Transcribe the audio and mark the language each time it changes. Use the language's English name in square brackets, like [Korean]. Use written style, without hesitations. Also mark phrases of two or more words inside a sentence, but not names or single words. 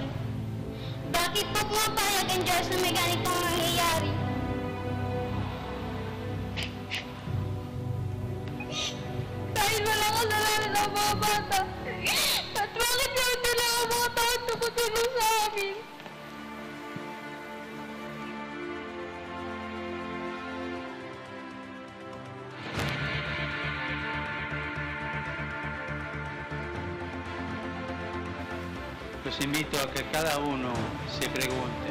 [Filipino] Bakit po pumapayag ang Diyos na may ganitong nangyayari? Dahil walang kasalanan ng mga bata. At bakit yun nila ang mga taon tumutulong sa amin? [Spanish] Los invito a que cada uno se pregunte.